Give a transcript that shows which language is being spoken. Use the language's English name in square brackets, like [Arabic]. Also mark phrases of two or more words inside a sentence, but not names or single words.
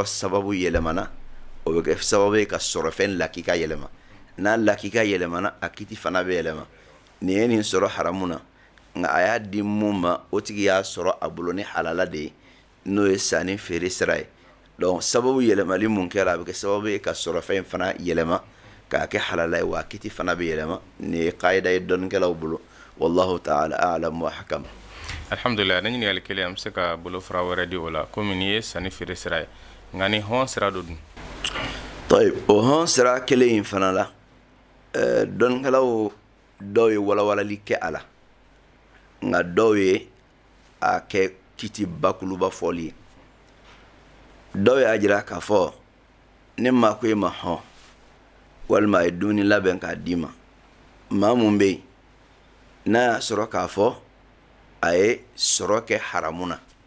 [Bambara] sababu yɛlɛmana o bɛ kɛ sababu ye ka sɔrɔ fɛn lakika yɛlɛma n'a lakika yɛlɛmana a kiti fana bɛ yɛlɛma nin ye nin sɔrɔ haramu na nka a y'a di mun ma o tigi y'a sɔrɔ a bolo ni halala de ye n'o ye sanni feere sira ye donc sababu yɛlɛmali mun kɛra a bɛ kɛ sababu ye ka sɔrɔ fɛn fana yɛlɛma k'a kɛ halala ye wa a kiti fana bɛ yɛlɛma nin ye kaida ye dɔnnikɛlaw bolo [Arabic] والله تعالى أعلم وأحكم [Bambara] alhamdulillah ne ɲininkali kelen an bɛ se ka bolofara wɛrɛ di o la komi nin ye sanni feere sira ye nka ni hɔn sira dɔ dun طيب o hɔn sira kelen in fana la dɔnnikɛlaw dɔw ye walawalali kɛ a la nka dɔw ye a kɛ kiti bakuluba fɔli ye dɔw y'a jira k'a fɔ ne maa ko e ma hɔn walima a ye dumuni labɛn k'a d'i ma maa mun bɛ yen n'a y'a sɔrɔ k'a fɔ a ye sɔrɔ kɛ haramu na